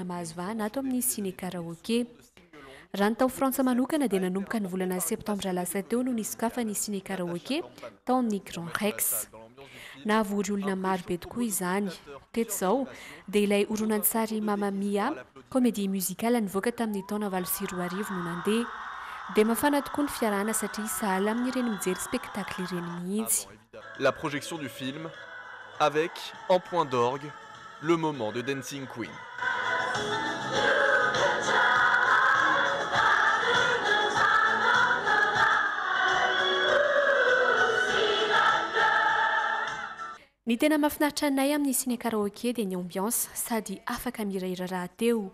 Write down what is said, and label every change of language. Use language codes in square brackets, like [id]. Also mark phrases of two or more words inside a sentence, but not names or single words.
[mg] mahazo vahana ato amin'ny [fr] ciné karaoké [mg] raha ny tao frantsa manokana dia nanomboka ny volana septambra lasa teo no nisokafa ny [fr] ciné karaoké [mg] tao amin'ny Grand Rex nahavory olona maro be tokoa izany teto izao dia ilay horonan-tsary Mamma Mia [fr] comédie musicale [mg] nivoaka tamin'ny taona 2010 no nandeha dia mafana tokoa ny fiarahana satria sahala amin'ireny mijery spectacle ireny mihitsy. [fr] La projection du film avec en point d'orgue le moment de Dancing Queen. [mg] Ny tena mahafinaritra anay amin'ny [fr] ciné karaoké [mg] dia ny ambiance sady afaka mirahira raha teo.